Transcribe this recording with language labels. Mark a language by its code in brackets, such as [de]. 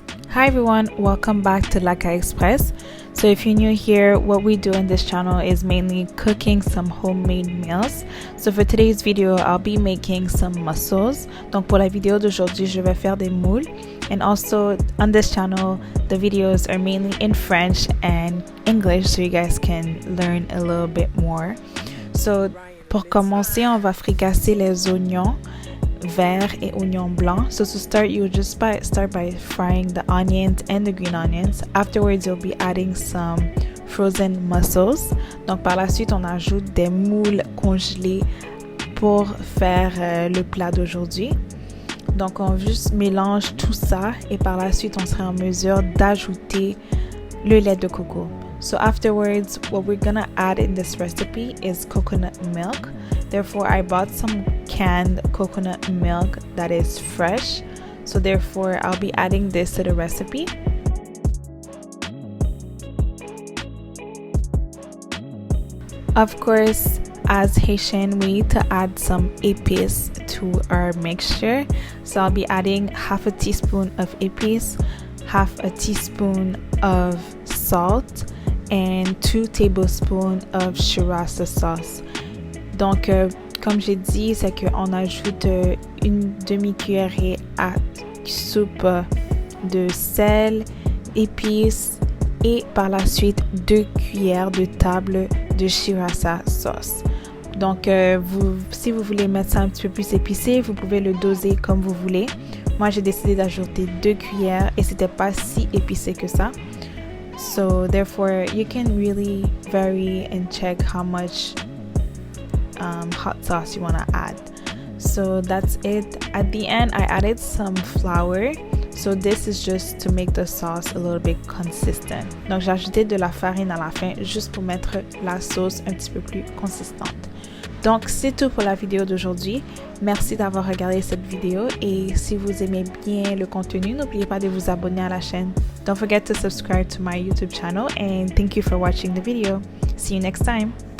[en] Hi everyone, welcome back to Lakay Express. So if you're new here, what we do in this channel is mainly cooking some homemade meals. So for today's video, I'll be making some mussels. [fr] Donc pour la vidéo d'aujourd'hui, je vais faire des moules. [en] And also on this channel, the videos are mainly in French and English, so you guys can learn a little bit more. [fr] So pour commencer, on va fricasser les oignons vert et oignon blanc. [en] So to start, you would just start by frying the onions and the green onions. Afterwards, you'll be adding some frozen mussels. [fr] Donc par la suite, on ajoute des moules congelés pour faire le plat d'aujourd'hui. Donc on juste mélange tout ça et par la suite, on sera en mesure d'ajouter le lait de coco. [en] So afterwards, what we're gonna add in this recipe is coconut milk. Therefore, I bought some canned coconut milk that is fresh. So therefore, I'll be adding this to the recipe. Of course, as Haitian, we need to add some épis to our mixture. So I'll be adding half a teaspoon of épis, half a teaspoon of salt, and 2 tablespoons of sriracha sauce. [fr] Donc, comme j'ai dit, c'est qu'on ajoute une demi-cuillerée à soupe de sel, épices et par la suite 2 cuillères de table de sriracha sauce. Donc, si vous voulez mettre ça un petit peu plus épicé, vous pouvez le doser comme vous voulez. Moi, j'ai décidé d'ajouter 2 cuillères et c'était pas si épicé que ça. [en] So therefore, you can really vary and check how much hot sauce you want to add. So that's it. At the end, I added some flour. So this is just to make the sauce a little bit consistent. [fr] Donc j'ai ajouté de la farine à la fin juste pour mettre la sauce un petit peu plus consistante. Donc c'est tout pour la vidéo d'aujourd'hui. Merci d'avoir regardé cette vidéo et si vous aimez bien le contenu, n'oubliez pas de vous abonner à la chaîne. [en] Don't forget to subscribe to my YouTube channel and thank you for watching the video. See you next time.